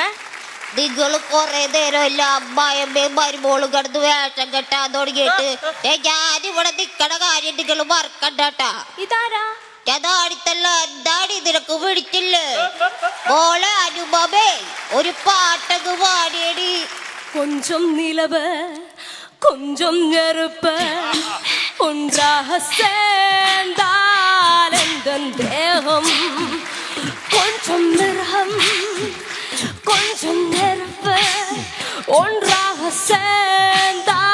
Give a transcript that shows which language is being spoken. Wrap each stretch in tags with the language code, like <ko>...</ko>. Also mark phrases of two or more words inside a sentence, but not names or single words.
<ml>നിങ്ങള് കൊറേ നേരമല്ല അമ്മായിയമ്മയും മരുമോളും കിടന്ന് വേഷം കെട്ടാൻ തുടങ്ങിയിട്ട്. ഞാനിവിടെ നിക്കണ കാര്യം നിങ്ങൾ മറക്കണ്ടാട്ടാ. ഇതാരാ? അടുത്തല്ല, എന്താണ് ഇതിനൊക്കെ പിടിച്ചില്ലേ? മോളെ അനുപമേ, ഒരു പാട്ടങ്ങ് പാടിയടി.</ml> <ta>கொஞ்சம் நிலவு கொஞ்சம் நெருப்பு ஒன்றாக சேர்ந்தால் எந்தன் தேகம், கொஞ்சம் மிருகம் கொஞ்சம் நெருப்பு ஒன்றாக சேர்ந்தால்</ta>